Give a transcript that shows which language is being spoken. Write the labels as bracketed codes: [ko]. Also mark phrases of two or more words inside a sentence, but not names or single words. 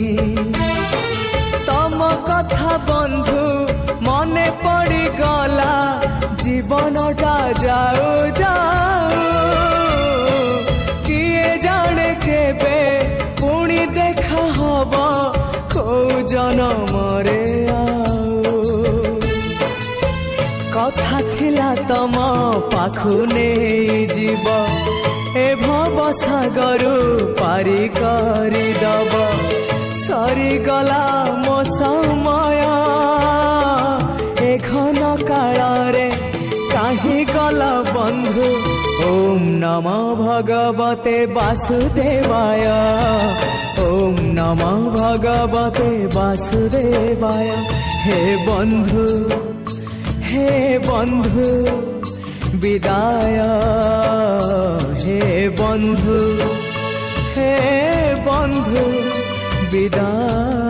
[or] ତମ କଥା ବନ୍ଧୁ ମନେ ପଡ଼ି ଗଲା ଜୀବନଟା ଯାଉ ଯାଉ କିଏ ଜାଣେ କେବେ ପୁଣି ଦେଖା ହବ କୋ ଜନମରେ କଥା ଥିଲା ତମ ପାଖୁ ନାହିଁ ଜୀବ ଏ ଭବ ସାଗରୁ ପାରି କରି ଦବ ସରି ଗଲା ମୋ ସମୟ ଏ ଘନ କାଳ ରେ କାହିଁ ଗଲା ବନ୍ଧୁ [sa] ओम नमो भगवते वासुदेवाय ओम नमो भगवते वासुदेवाय [or] ହେ ବନ୍ଧୁ ବିଦାୟ ହେ ବନ୍ଧୁ ବିଦାୟ।